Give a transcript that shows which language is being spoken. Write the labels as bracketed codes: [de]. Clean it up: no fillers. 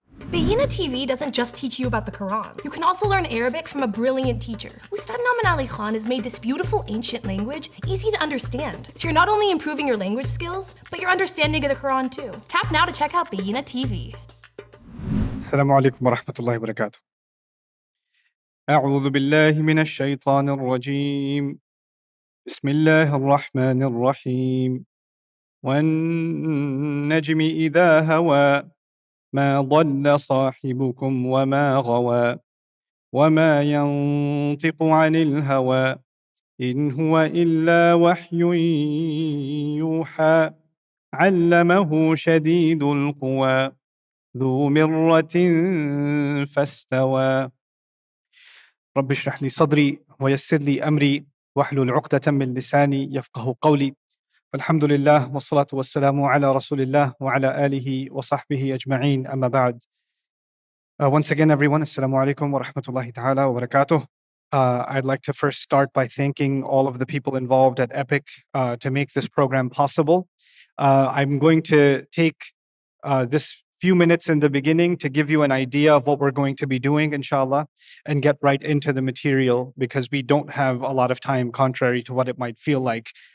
[en] Bayyinah TV doesn't just teach you about the Qur'an. You can also learn Arabic from a brilliant teacher. Ustadh Nouman and has made this beautiful ancient language easy to understand. So you're not only improving your language skills, but your understanding of the Qur'an too. Tap now to check out Bayyinah TV. Assalamu alaikum wa rahmatullahi wa barakatuh. [ar] أعوذ بالله من الشيطان الرجيم. بسم الله الرحمن الرحيم. والنجم إذا هوى ما ضل صاحبكم وما غوى وما ينطق عن الهوى إن هو إلا وحي يوحى علمه شديد القوى ذو مرة فاستوى رب اشرح لي صدري ويسر لي أمري واحلل عقدة من لساني يفقه قولي الحمد لله والصلاة والسلام على رسول الله وعلى آله وصحبه أجمعين أما بعد. [en] Once again, everyone, Assalamu alaikum wa rahmatullahi ta'ala wa barakatuh. I'd like to first start by thanking all of the people involved at Epic to make this program possible. I'm going to take this few minutes in the beginning to give you an idea of what we're going to be doing, inshallah, and get right into the material because we don't have a lot of time, contrary to what it might feel like.